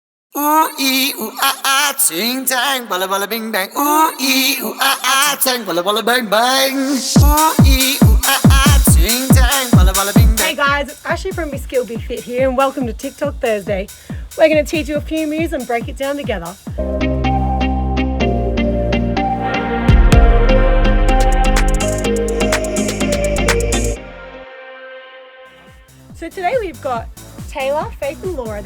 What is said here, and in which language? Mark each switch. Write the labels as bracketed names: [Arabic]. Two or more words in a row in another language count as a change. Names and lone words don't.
[English] Ooh ee ooh ah, ting tang, balla balla bing bang. Ooh ee ooh ah, tang, balla balla bang bang. Ooh ee ooh ah, ting tang, balla balla bing bang. Hey guys, it's Ashley from Miss Skill Be Fit here, and welcome to TikTok Thursday. We're going to teach you a few moves and break it down together. So today we've got Taylor, Faith and Laura.